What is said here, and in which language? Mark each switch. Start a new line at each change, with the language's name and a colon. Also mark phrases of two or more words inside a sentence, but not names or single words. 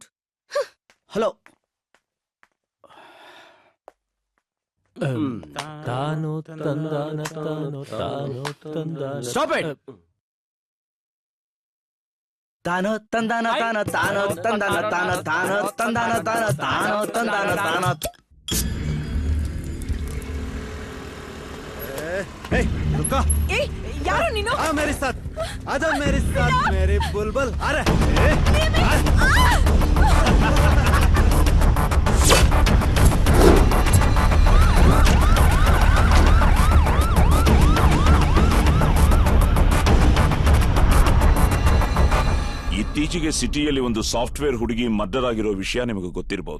English: Hello, stop it.
Kannada: ತಾನೋ ತಂದಾನ ತಾನೋ ತಾನೋ ತಂದಾನ ತಾನೋ ತಾನೋ ತಂದಾನ ತಾನೋ ತಾನೋ ತಂದಾನ ತಾನೋ.
Hindi: रुको.
Kannada: ಯಾರು ನೀನು?
Hindi: मेरे साथ आजा, मेरे साथ मेरे बुलबुल. अरे
Kannada: ಇತ್ತೀಚೆಗೆ ಸಿಟಿಯಲ್ಲಿ ಒಂದು ಸಾಫ್ಟ್ವೇರ್ ಹುಡುಗಿ ಮರ್ಡರ್ ಆಗಿರೋ ವಿಷಯ ನಿಮಗೆ ಗೊತ್ತಿರಬಹುದು.